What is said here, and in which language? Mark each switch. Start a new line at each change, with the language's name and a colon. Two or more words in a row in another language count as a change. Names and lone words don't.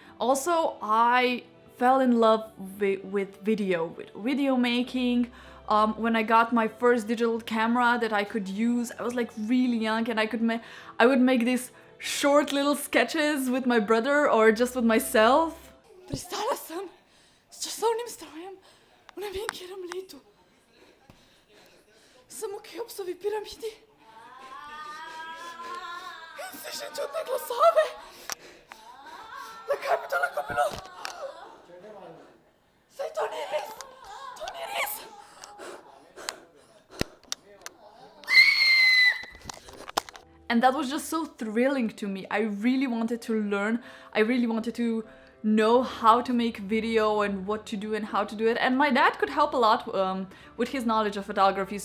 English: Also, I fell in love with video making. When I got my first digital camera that I could use, I was like really young, and I would make these short little sketches with my brother or just with myself.
Slovenian: Pristala sam s časovnim strojem v ne vem kjerem letu. Sem v Keopsovi piramidi. In slišim čudne glasove. Zakaj bi to lahko bilo? Saj to ni res. To ni res.
English: And that was just so thrilling to me. I really wanted to learn. I really wanted to know how to make video and what to do and how to do it. And my dad could help a lot with his knowledge of photography.